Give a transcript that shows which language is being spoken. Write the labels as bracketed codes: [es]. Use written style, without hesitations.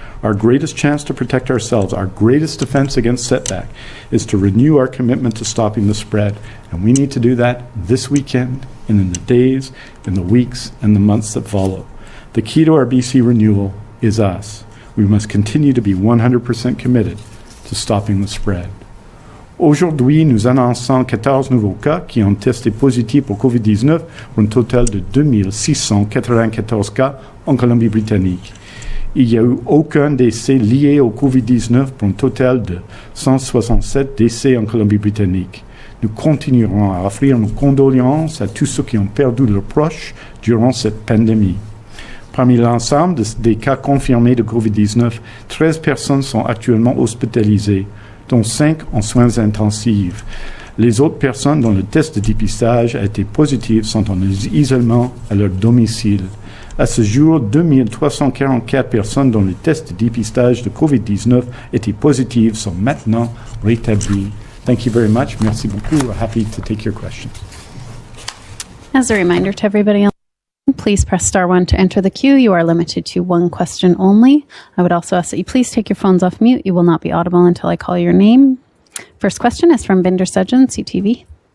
[en] Our greatest chance to protect ourselves, our greatest defense against setback, is to renew our commitment to stopping the spread. And we need to do that this weekend and in the days, in the weeks, and the months that follow. The key to our BC renewal is us. We must continue to be 100% committed to stopping the spread. [fr] Aujourd'hui, nous annonçons 14 nouveaux cas qui ont testé positif pour COVID-19 pour un total de 2694 cas en Colombie-Britannique. Il n'y a eu aucun décès lié au COVID-19 pour un total de 167 décès en Colombie-Britannique. Nous continuerons à offrir nos condoléances à tous ceux qui ont perdu leurs proches durant cette pandémie. Parmi l'ensemble des cas confirmés de COVID-19, 13 personnes sont actuellement hospitalisées, dont 5 en soins intensifs. Les autres personnes dont le test de dépistage a été positif sont en isolement à leur domicile. À ce jour, 2344 personnes dont le test de dépistage de COVID-19 était positif sont maintenant rétablies. [en] Thank you very much. [fr] Merci beaucoup. [en] We're happy to take your questions. As a reminder to everybody else, please press star 1 to enter the queue. You are limited to one question only. I would also ask that you please take your phones off mute. You will not be audible until I call your name. First question is from Vinder Sudjan, CTV.